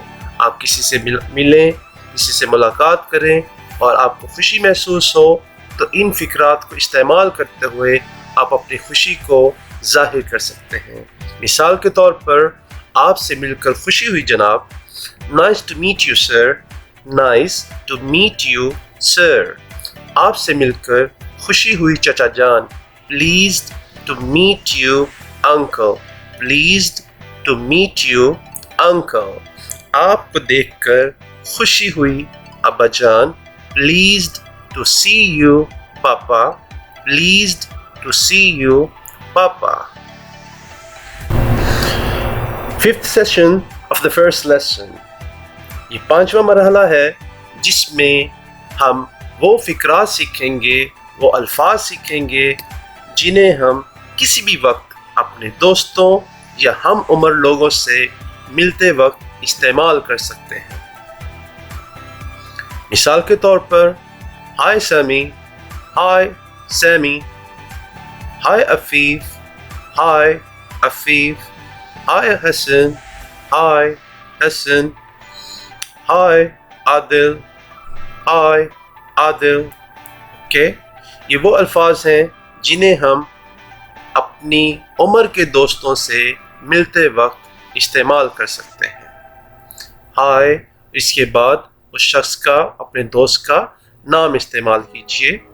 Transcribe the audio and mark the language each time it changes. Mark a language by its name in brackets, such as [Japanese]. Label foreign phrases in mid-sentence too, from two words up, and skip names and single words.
[Urdu] آپ کسی سے ملیں، کسی سے ملاقات کریں اور آپ کو خوشی محسوس ہو تو ان فقرات کو استعمال کرتے ہوئے آپ اپنی خوشی کو ظاہر کر سکتے ہیں. مثال کے طور پر آپ سے مل کر خوشی ہوئی جناب. [English] Nice to meet you sir. Nice to meet you sir. [Urdu] آپ سے مل کر خوشی ہوئی چچا جان. [English] Pleased to meet you uncle. Pleased to meet you uncle. [Urdu] آپ کو دیکھ کر خوشی ہوئی ابا جان. [English] Pleased to see you papa. Pleased to see you papa. Fifth session of the first lesson. [Urdu] یہ پانچواں مرحلہ ہے جس میں ہم وہ فقرات سیکھیں گے، وہ الفاظ سیکھیں گے جنہیں ہم کسی بھی وقت اپنے دوستوں یا ہم عمر لوگوں سے ملتے وقت استعمال کر سکتے ہیں. مثال کے طور پر ہائے سیمی. [English] Hi, Sammy. Hi, Afif. Hi, Afif. Hi, Hassan. Hi, Hassan. Hi, Adil. Hi, Adil. Okay? [Urdu] یہ وہ الفاظ ہیں جنہیں ہم اپنی عمر کے دوستوں سے ملتے وقت استعمال کر سکتے ہیں. ہائے، اس کے بعد اس شخص کا، اپنے دوست کا نام استعمال کیجئے.